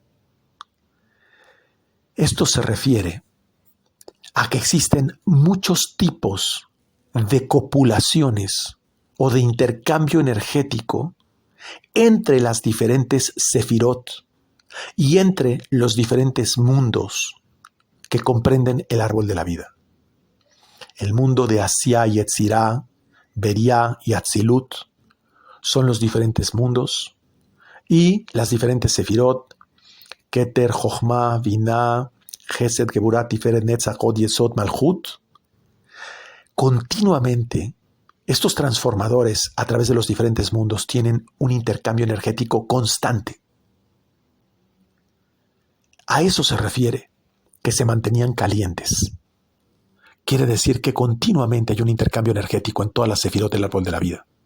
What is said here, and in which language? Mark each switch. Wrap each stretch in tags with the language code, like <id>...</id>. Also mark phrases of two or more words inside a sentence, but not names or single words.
<es>Esto se refiere a que existen muchos tipos de copulaciones o de intercambio energético entre las diferentes sefirot y entre los diferentes mundos que comprenden el árbol de la vida. El mundo de Asía y Yetzirá, Beria y Atzilut son los diferentes mundos, y las diferentes sefirot, Keter, Jochma, Binah, Gesed, Geburah, Tiferet, Netzach, Hod, Yesod, Malchut. Continuamente, estos transformadores a través de los diferentes mundos tienen un intercambio energético constante. A eso se refiere que se mantenían calientes. Quiere decir que continuamente hay un intercambio energético en todas las sefirot del árbol de la vida.</es>